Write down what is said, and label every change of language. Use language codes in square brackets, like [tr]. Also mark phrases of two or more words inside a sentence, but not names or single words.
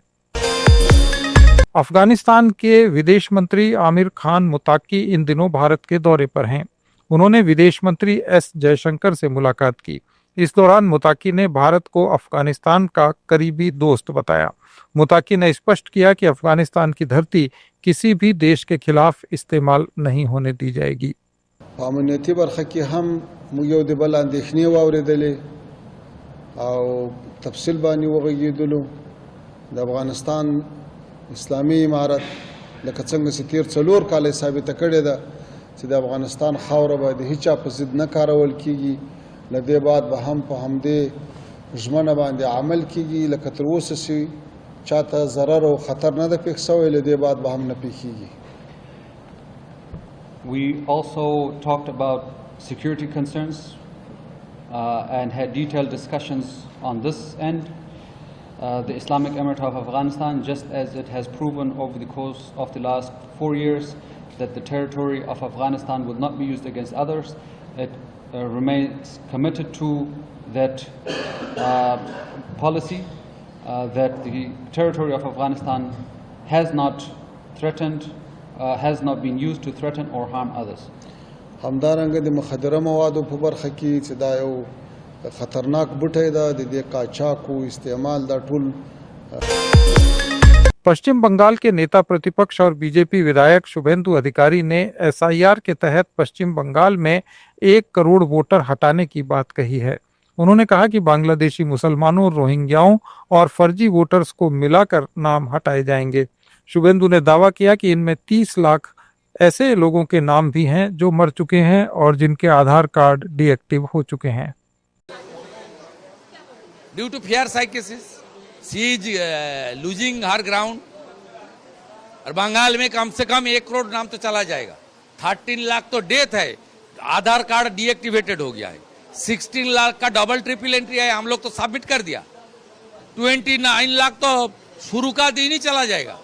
[hi] अफगानिस्तान के विदेश मंत्री आमिर खान मुताकी इन दिनों भारत के दौरे पर हैं। उन्होंने विदेश मंत्री एस जयशंकर से मुलाकात की। इस दौरान मुताकी ने भारत को अफगानिस्तान का करीबी दोस्त बताया। मुताकी ने स्पष्ट किया कि अफगानिस्तान की धरती किसी भी देश के खिलाफ इस्तेमाल नहीं होने दी जाएगी। [ps] امنیتي برخه کې هم موږ یو د بل اندېښنې واورېدلې او تفصیل باندې وغږېدلو. د افغانستان اسلامي امارت لکه څنګه چې تیر 4 کال ثابته کړې ده چې د افغانستان خاوره به د هیچا په ضد نه کارول کیږي. له دې بعد به هم په همدې ژمنه باندې عمل کیږي لکه تر اوسه چې چاته ضرر او خطر نه ده پېښ شوی. له دې بعد به هم نه پېښیږي. [en] We also talked about security concerns and had detailed discussions on this end. The Islamic Emirate of Afghanistan, just as it has proven over the course of the last 4 years that the territory of Afghanistan will not be used against others, it remains committed to that policy, that the territory of Afghanistan has not threatened, has not been used to threaten or harm others. [ps] همدارنګه د مخدره موادو په برخه کې چې دا یو خطرناک بوټی ده د دې قاچاق او استعمال دا ټول। [hi] पश्चिम बंगाल के नेता प्रतिपक्ष और बीजेपी विधायक शुभेंदु अधिकारी ने एसआईआर के तहत पश्चिम बंगाल में 1 करोड़ वोटर हटाने की बात कही है। उन्होंने कहा कि बांग्लादेशी मुसलमानों, रोहिंग्याओं और फर्जी वोटर्स को मिलाकर नाम हटाए जाएंगे। शुभेंदु ने दावा किया कि इनमें 30 लाख ऐसे लोगों के नाम भी हैं जो मर चुके हैं और जिनके आधार कार्ड डीएक्टिव हो चुके हैं। [en] Due to fear psychosis, she is losing her ground. [hi] और बंगाल में कम से कम 1 करोड़ नाम तो चला जाएगा। 13 लाख तो डेथ है, आधार कार्ड डीएक्टिवेटेड हो गया है। 16 लाख का [en] double triple entry [hi] है, हम लोग तो सबमिट कर दिया। 29 लाख तो शुरू का दिन ही चला जाएगा।